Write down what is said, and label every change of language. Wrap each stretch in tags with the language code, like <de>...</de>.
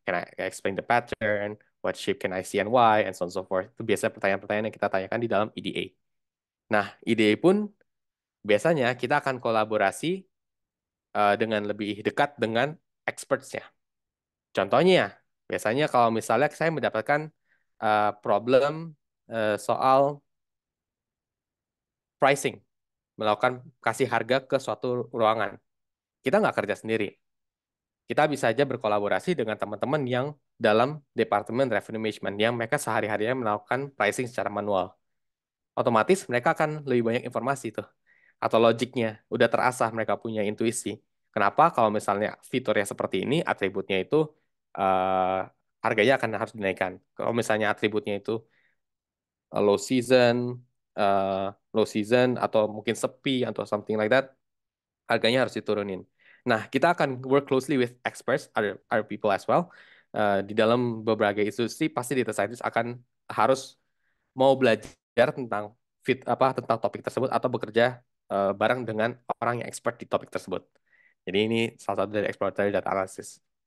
<en>Can I explain the pattern? What shape can I see and why? And so on and so forth.</en> <id>Itu biasanya pertanyaan-pertanyaan yang kita tanyakan di dalam EDA. Nah, EDA pun biasanya kita akan kolaborasi dengan lebih dekat dengan experts-nya. Contohnya, biasanya kalau misalnya saya mendapatkan problem soal pricing, melakukan kasih harga ke suatu ruangan. Kita nggak kerja sendiri. Kita bisa aja berkolaborasi dengan teman-teman yang dalam Departemen Revenue Management yang mereka sehari-harinya melakukan pricing secara manual. Otomatis mereka akan lebih banyak informasi tuh atau logiknya udah terasah, mereka punya intuisi. Kenapa kalau misalnya fiturnya seperti ini, atributnya itu eh, harganya akan harus dinaikkan. Kalau misalnya atributnya itu low season, eh, low season atau mungkin sepi atau something like that, harganya harus diturunin.</id> <en>Nah, kita akan work closely with experts, other people as well.</en> <id>Di dalam beberapa institusi, pasti data scientist akan harus mau belajar tentang tentang topik tersebut atau bekerja bareng dengan orang yang expert di topik tersebut. Jadi ini salah satu dari exploratory data analysis.</id>